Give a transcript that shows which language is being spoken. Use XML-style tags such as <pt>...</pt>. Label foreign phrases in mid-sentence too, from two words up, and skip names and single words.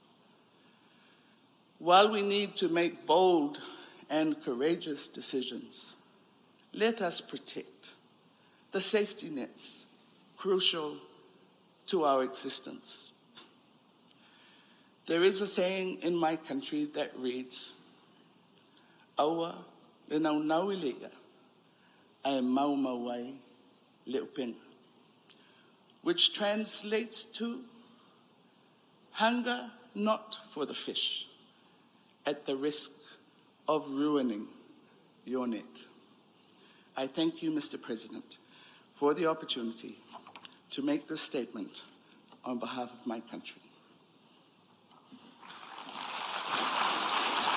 <en>While we need to make bold and courageous decisions, let us protect the safety nets crucial to our existence. There is a saying in my country that reads,</en> <sm>"Aua le naunauilega, ai maumauai leupenga,"</sm> <en>which translates to hunger not for the fish, at the risk of ruining your net. I thank you, Mr. President, for the opportunity to make this statement on behalf of my country.</en>